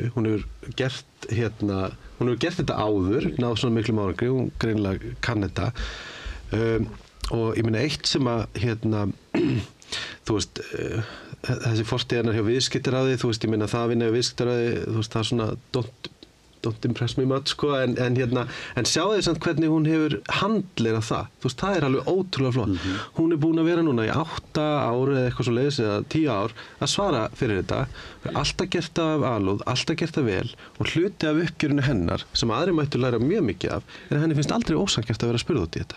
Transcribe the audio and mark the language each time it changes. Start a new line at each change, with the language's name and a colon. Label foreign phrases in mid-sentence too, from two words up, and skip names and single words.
Icelandic: Hún hefur gert þetta áður, náð svona miklum árangri, hún greinilega kann þetta. Og ég meina eitt sem að þú veist, þessi fortíðarnar hjá viðskiptaráði, þú veist, ég meina það að vinna hjá viðskiptaráði, þú veist, það er svona
English: don't impress me much,
Icelandic: sko, en sjáðu þið samt hvernig hún hefur handlegað það. Þú veist, það er alveg ótrúlega flott. Hún er búin að vera núna í 8 ár eða eitthvað svo leiðis eða 10 ár að svara fyrir þetta. Alltaf gert það af alúð, alltaf gert það vel og hluti af uppgjörinu hennar sem aðri mættu læra mjög mikið af er að henni finnst aldrei ósanngjarnt að vera spurð út í þetta.